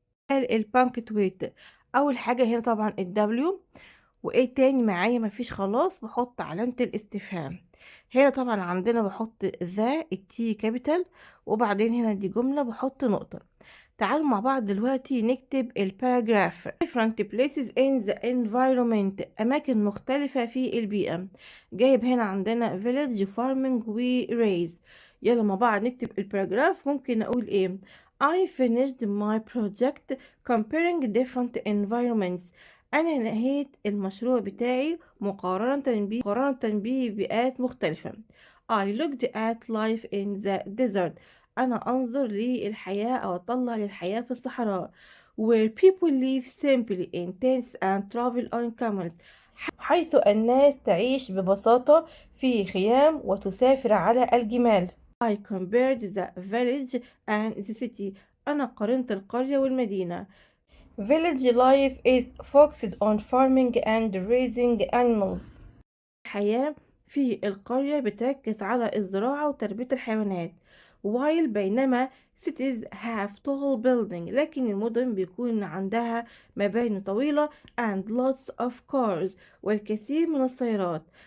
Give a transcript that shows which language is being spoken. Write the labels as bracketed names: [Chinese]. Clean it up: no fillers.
[Arabic] البانكتويت أول حاجة هنا طبعا الدبليو وايه تاني معايا؟ مفيش خلاص بحط علامة الاستفهام. هنا طبعا عندنا بحط ذا التي كابيتال وبعدين هنا دي جملة بحط نقطة. تعالوا مع بعض دلوقتي نكتب الباراجراف. [English] different places in the environment [Arabic] أماكن مختلفة في البيئة. جايب هنا عندنا [English] village farming [Arabic] و raise. يلا مع بعض نكتب الباراجراف. ممكن أقول إيه؟ [English] I finished my project comparing different environments [Arabic] أنا نهيت المشروع بتاعي مقارنة ببيئات مختلفة. [English] I looked at life in the desert [Arabic] أنا أنظر للحياة أو أطلع للحياة في الصحراء. [English] where people live simply in tents and travel on camels [Arabic] حيث الناس تعيش ببساطة في خيام وتسافر على الجمال. [English] I compared the village and the city [Arabic] أنا قارنت القرية والمدينة. [English] Village life is focused on farming and raising animals. [Arabic] الحياة في القرية بتركز على الزراعة وتربية الحيوانات. while بينما [English] cities have tall building [Arabic] لكن المدن بيكون عندها مباني طويلة [English] and lots of cars [Arabic] والكثير من السيارات.